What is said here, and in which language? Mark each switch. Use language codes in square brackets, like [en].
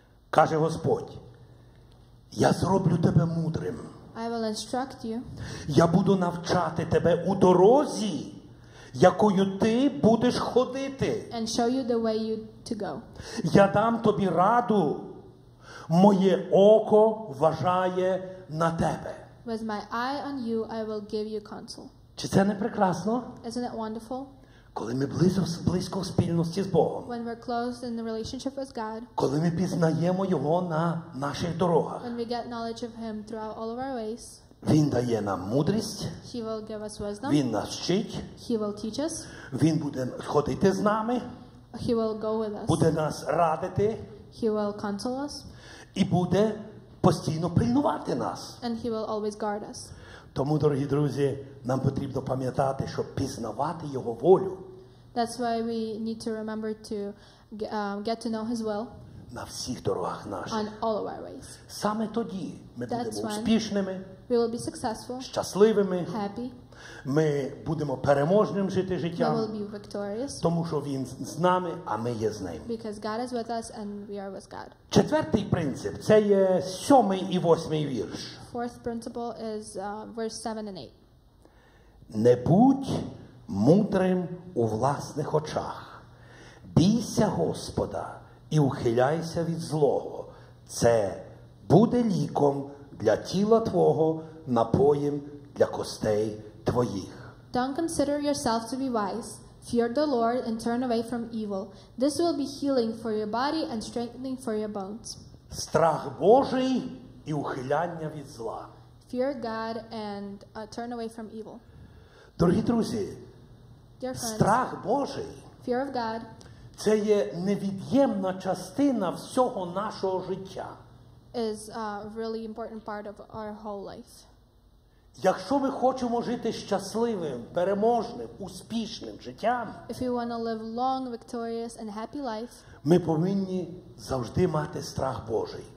[uk] Каже Господь, я зроблю тебе мудрим. [en] I will instruct you. [uk] Я буду навчати тебе у дорозі, якою ти будеш ходити. [en] And show you the way you to go. [uk] Я дам тобі раду. Моє око вважає на тебе. [en] With my eye on you, I will give you counsel. [uk] Чи це не прекрасно? [en] Isn't it wonderful? [uk] Коли ми близько в спільності з Богом. [en] When we're close in the relationship with God, [uk] Коли ми пізнаємо Його на наших дорогах. [en] when we get knowledge of Him throughout all of our ways, [uk] Він дає нам мудрість, [en] He will give us wisdom. [uk] Він нас вчить, [en] He will teach us. [uk] Він буде ходити з нами, [en] He will go with us. [uk] буде нас радити [en] He will counsel us. [uk] і буде постійно пильнувати нас. [en] And He will always guard us. [uk] Тому, дорогі друзі, нам потрібно пам'ятати, щоб пізнавати Його волю [en] That's why we need to remember to get to know His will [uk] на всіх дорогах наших. [en] on all of our ways. [uk] Саме тоді ми [en] That's [uk] будемо [en] when [uk] успішними, [en] we will be successful, [uk] щасливими, [en] happy, [uk] ми будемо переможним жити [en] we will [uk] життям, [en] be victorious, [uk] тому що Він з нами, а ми є з ним. [en] because God is with us and we are with God. [uk] Четвертий принцип – це є 7-й і 8-й вірш. [en] Fourth principle is verse 7 and 8. [uk] Не будь мудрим у власних очах. Бійся Господа і ухиляйся від злого. Це буде ліком для тіла твого, напоєм для костей твоїх. [en] Don't consider yourself to be wise. Fear the Lord and turn away from evil. This will be healing for your body and strengthening for your bones. [uk] Страх Божий і ухиляння від зла. [en] Fear God and turn away from evil. [uk] Дорогі друзі, [en] Dear friends, [uk] страх Божий [en] fear of God [uk] це є невід'ємна частина всього нашого життя. [en] is a really important part of our whole life. [uk] Якщо ми хочемо жити щасливим, переможним, успішним життям, [en] If we want to live long, victorious, and happy life, [uk] ми повинні завжди мати страх Божий.